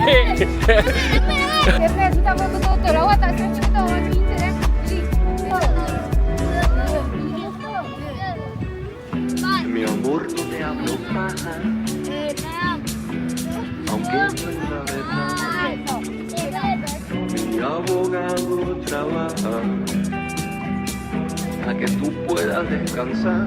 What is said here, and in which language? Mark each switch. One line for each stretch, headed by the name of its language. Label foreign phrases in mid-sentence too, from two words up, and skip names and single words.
Malay: Sudah betul-betul. Awak tak setuju tau orang pintar
Spanish: Mi amor no te hablo paja, aunque no es la verdad. Mi abogado trabaja para que tú puedas descansar.